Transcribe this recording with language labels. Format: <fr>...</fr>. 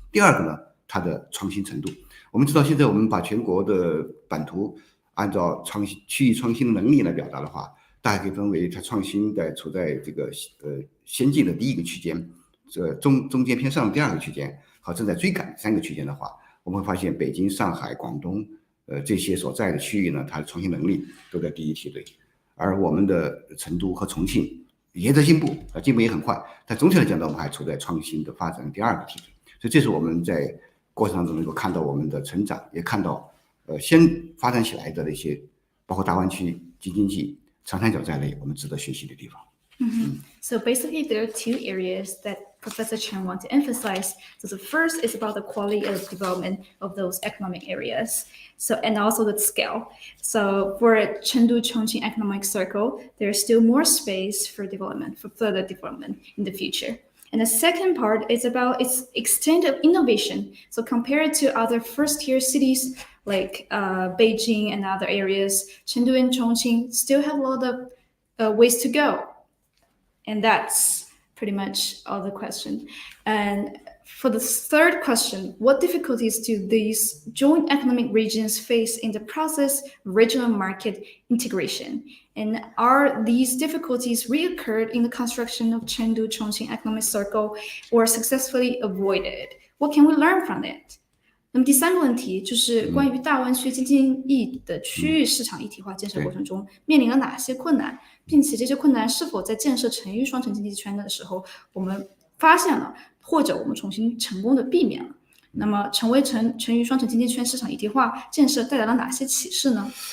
<zh>第二个呢，它的创新程度。我们知道现在我们把全国的版图按照区域创新能力来表达的话，大概可以分为它创新处在这个先进的第一个区间，中间偏上的第2个区间和正在追赶的3个区间的话，我们会发现北京、上海、广东这些所在的区域呢，它的创新能力都在第一梯队，而我们的成都和重庆也在进步，进步也很快，但总体来讲呢，我们还处在创新的发展的第2个梯队。所以这是我们在过程当中能够看到我们的成长，也看到先发展起来的那些，包括大湾区、京津冀、长三角在内，我们值得学习的地方。</zh> <en>So basically, there are 2 areas that Professor Chen wants to emphasize. So the first is about the quality of development of those economic areas. So and also the scale. So for Chengdu-Chongqing Economic Circle, there's still more space for development, for further development in the future. And the second part is about its extent of innovation. So compared to other first-tier cities like Beijing and other areas, Chengdu and Chongqing still have a lot of ways to go. And that's pretty much all the question. And For the third question, what difficulties do these joint economic regions face in the process of regional market integration? And are these difficulties reoccurred in the construction of Chengdu-Chongqing economic circle or successfully avoided? What can we learn from it?</en> <zh>那么第三个问题就是关于大湾区经济义的区域市场一体化建设过程中面临了哪些困难，并且这些困难是否在建设成渝双城经济圈的时候我们发现了，或者我们重新成功的避免了。那么成为成渝双城经济圈市场一体化建设带来了哪些启示呢？</zh>